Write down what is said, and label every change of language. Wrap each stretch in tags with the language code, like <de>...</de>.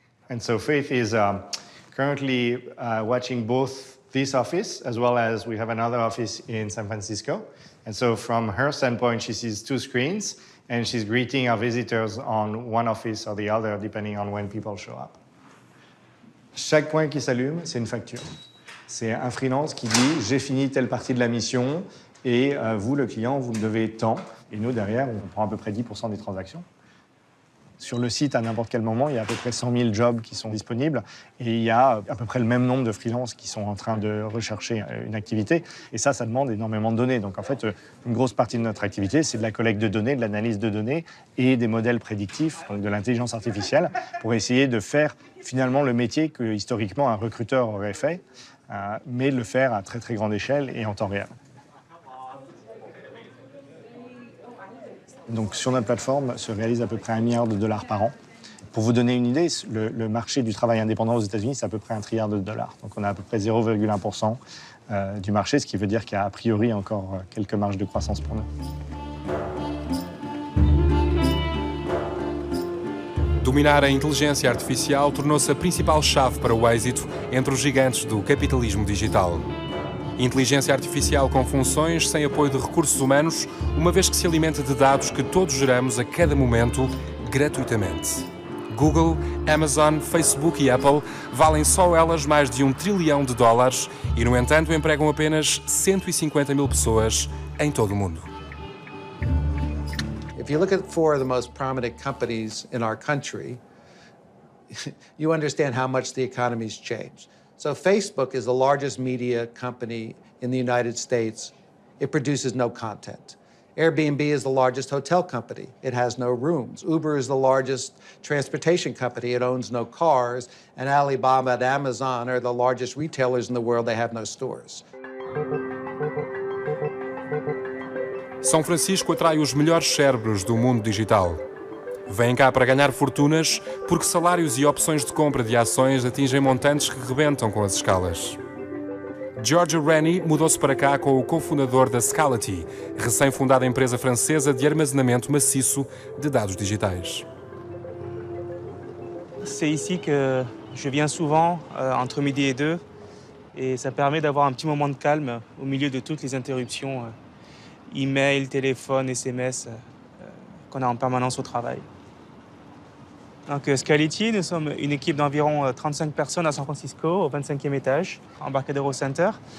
<en>And so Faith is currently watching both this office, as well as we have another office in San Francisco. And so from her standpoint, she sees two screens, and she's greeting our visitors on one office or the other, depending on when people show up.</en> <fr>Chaque point qui s'allume, c'est une facture. C'est un freelance qui dit « j'ai fini telle partie de la mission, et vous, le client, vous me devez tant ». Et nous, derrière, on prend à peu près 10% des transactions. Sur le site, à n'importe quel moment, il y a à peu près 100 000 jobs qui sont disponibles et il y a à peu près le même nombre de freelances qui sont en train de rechercher une activité. Et ça demande énormément de données. Donc en fait, une grosse partie de notre activité, c'est de la collecte de données, de l'analyse de données et des modèles prédictifs, donc de l'intelligence artificielle, pour essayer de faire finalement le métier que historiquement un recruteur aurait fait, mais le faire à très très grande échelle et en temps réel. Donc sur notre plateforme se réalise à peu près $1 milliard par an. Pour vous donner une idée, le marché du travail indépendant aux États-Unis, c'est à peu près $1 trillion. Donc on a à peu près 0,1% du marché, ce qui veut dire qu'il y a a priori encore quelques marges de croissance pour nous.</fr> <pt>Dominar a inteligência artificial tornou-se a principal chave para o êxito entre os gigantes do capitalismo digital. Inteligência artificial com funções sem apoio de recursos humanos, uma vez que se alimenta de dados que todos geramos a cada momento, gratuitamente. Google, Amazon, Facebook e Apple valem só elas mais de $1 trilhão e, no entanto, empregam apenas 150 mil pessoas em todo o mundo.</pt> <en>If you look at 4 of the most prominent companies in our country, you understand how much the economy's changed. So Facebook is the largest media company in the United States. It produces no content. Airbnb is the largest hotel company. It has no rooms. Uber is the largest transportation company. It owns no cars. And Alibaba and Amazon are the largest retailers in the world. They have no stores.</en> <pt>São Francisco atrai os melhores cérebros do mundo digital. Vêm cá para ganhar fortunas porque salários e opções de compra de ações atingem montantes que rebentam com as escalas. Giorgio Rennie mudou-se para cá com o cofundador da Scality, recém-fundada empresa francesa de armazenamento maciço de dados digitais.</pt> <fr>C'est ici que je viens souvent, entre midi et 2, et ça permet d'avoir un petit moment de calme au milieu de toutes les interruptions, email, téléphone, SMS, qu'on a en permanence au travail. Donc Scality, nous sommes une équipe d'environ 35 personnes à San Francisco, au 25e étage, Embarcadero Center.</fr>